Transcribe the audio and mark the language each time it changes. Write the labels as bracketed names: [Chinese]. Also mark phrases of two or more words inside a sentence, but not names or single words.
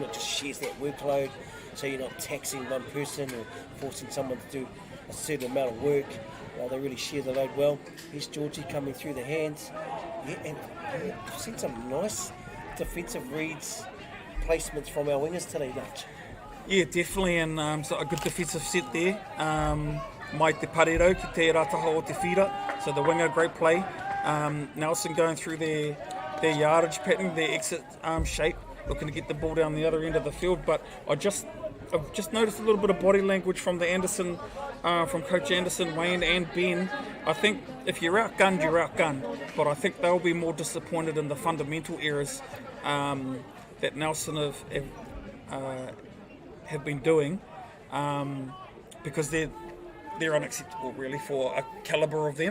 [English] It just shares that workload. So you're not taxing one person or forcing someone to do a certain amount of work. They really share the load well. Here's Georgie coming through the hands. Yeah, and I've seen some nice defensive reads, placements from our wingers today, Dutch. Yeah, definitely, and so a good defensive set there. [Māori] Mai te parero ki te rataha o te whira, [English] so the winger, great play. Nelson going through their yardage pattern, their exit shape, looking to get the ball down the other end of the field. But I've just noticed a little bit of body language from the Anderson, from Coach Anderson, Wayne and Ben. I think if you're outgunned, you're outgunned. But I think they'll be more disappointed in the fundamental errors that Nelson have been doing, because they're unacceptable really for a calibre of them.